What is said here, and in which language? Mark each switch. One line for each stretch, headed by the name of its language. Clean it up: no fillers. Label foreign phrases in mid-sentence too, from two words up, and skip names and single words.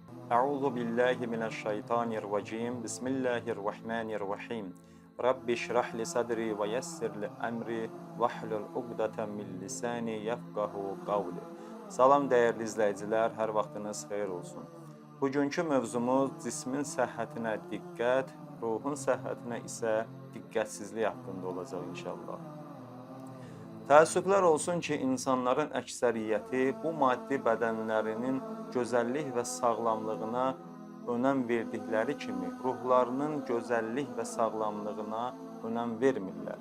Arabic: أعوذ بالله من الشيطان الرجيم. بسم الله الرحمن الرحيم. رب اشرح لي صدري ويسر لي أمري واحلل عقدة من لساني يفقهوا قولي.
Azerbaijani: Salam dəyərli izləyicilər, hər vaxtınız xeyir olsun. Bugünkü mövzumuz cismin səhhətinə diqqət, ruhun səhhətinə isə diqqətsizlik haqqında olacaq inşallah. Təəssüflər olsun ki, insanların əksəriyyəti bu maddi bədənlərinin gözəllik və sağlamlığına önəm verdikləri kimi, ruhlarının gözəllik və sağlamlığına önəm vermirlər.